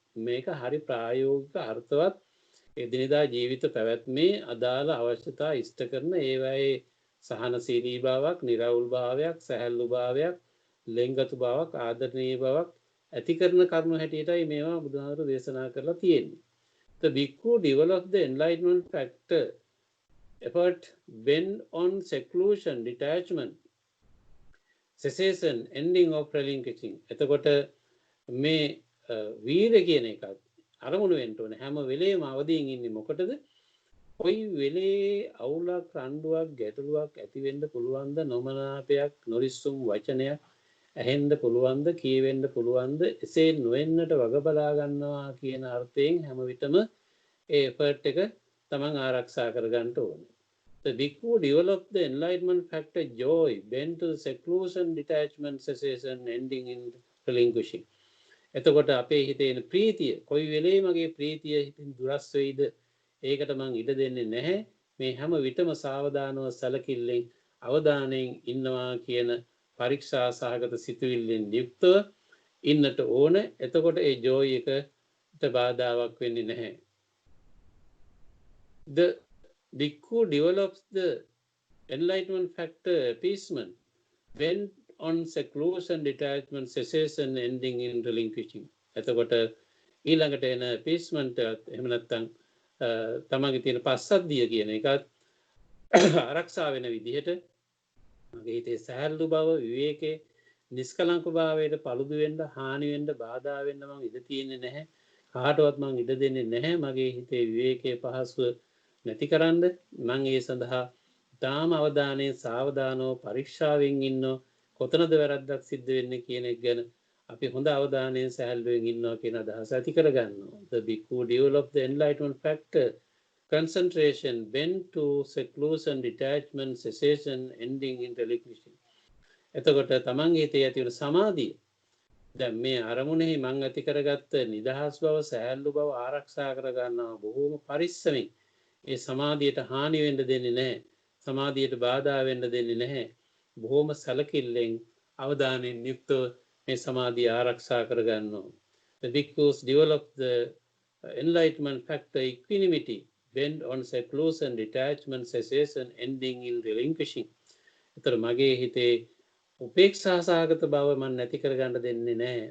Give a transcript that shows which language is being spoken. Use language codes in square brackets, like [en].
[si] මේක හරි ප්‍රායෝගික අර්ථවත් එදිනෙදා ජීවිත පැවැත්මේ අදාළ අවශ්‍යතා ඉෂ්ට කරන ඒවායේ සහනශීලී බවක්, නිර්වුල් භාවයක්, සැහැල්ලු භාවයක්, ලෙන්ගතු බවක්, ආදරණීය බවක් ඇති කරන කර්ම හැටියටයි මේවා බුදුහාමුදුරු දේශනා කරලා තියෙන්නේ. [en] The bhikkhu developed the enlightenment factor effort bent on seclusion, detachment, cessation, ending of relinquishing. [si] එතකොට මේ වීර්ය කියන එකත් අරමුණු වෙන්න ඕනේ. හැම වෙලේම අවදීන් ඉන්නේ මොකටද? කොයි වෙලේ අවුලක්, රණ්ඩුවක්, ගැටලුවක් ඇති වෙන්න පුළුවන්ද? නොමනාපයක්, නොරිස්සුම් වචනයක් ඇහෙන්න පුළුවන්ද? කියවෙන්න පුළුවන්ද? එසේ නොවෙන්නට වග බලා ගන්නවා කියන අර්ථයෙන් හැම විටම ඒ එෆර්ට් එක තමන් ආරක්ෂා කර ගන්න ඕනේ. [en] The bhikkhu developed the enlightenment factor joy, bent to seclusion, detachment, cessation, ending in relinquishing. [si] එතකොට අපේ හිතේ එන ප්‍රීතිය කොයි වෙලේ මගේ ප්‍රීතිය හිතින් දුරස් වෙයිද ඒකට මං ඉඩ දෙන්නේ නැහැ මේ හැම විටම සාවධානව සැලකිල්ලෙන් අවධානයෙන් ඉන්නවා කියන පරීක්ෂා සහගත සිතුවිල්ලෙන් යුක්තව ඉන්නට ඕන එතකොට ඒ ජෝයි එකට බාධාවක් වෙන්නේ නැහැ. [en] The bhikkhu develops the enlightenment factor appeasement bent on seclusion, detachment, cessation, ending in relinquishing. [si] එතකොට ඊළඟට එන appeasement එහෙම නැත්නම් තමන්ගේ තියෙන පස්සද්ධිය කියන එකත් ආරක්ෂා වෙන විදිහට මගේ හිතේ සහැල්ලු බව විවේකේ නිස්කලංක භාවයට paludu වෙන්න හානි වෙන්න බාධා වෙන්න මම ඉඩ තියෙන්නේ නැහැ කාටවත් මම ඉඩ දෙන්නේ නැහැ මගේ හිතේ විවේකයේ පහසුව නැතිකරන්න මම ඒ සඳහා තාම අවධානයේ සාවධානව පරීක්ෂාවෙන් ඉන්නෝ කොතනද වැරද්දක් සිද්ධ වෙන්නේ කියන එක ගැන අපි හොඳ අවධානයෙන් සැහැල්ලුවෙන් ඉන්නවා කියන අදහස ඇති කරගන්නවා. [en] The bhikkhu developed the enlightenment factor, concentration, bent to seclusion, detachment, cessation, ending in relinquishing. [si] එතකොට තමන්ගේ හිතේ ඇති වෙන සමාධිය දැන් මේ අරමුණෙහි මං ඇති කරගත්ත නිදහස් බව සැහැල්ලු බව ආරක්ෂා කරගන්නවා බොහෝම පරිස්සමින්. ඒ සමාධියට හානි වෙන්න දෙන්නේ නැහැ. සමාධියට බාධා වෙන්න දෙන්නේ නැහැ. බොහෝම සැලකිල්ලෙන් අවධානයෙන් යුක්තව මේ සමාධිය ආරක්ෂා කරගන්නවා. [en] The bhikkhus develop the enlightenment factor equanimity, bent on seclusion, detachment, cessation, ending in relinquishing. [si] ඒතර මගේ හිතේ උපේක්ෂා සහගත බව මම නැති කරගන්න දෙන්නේ නැහැ.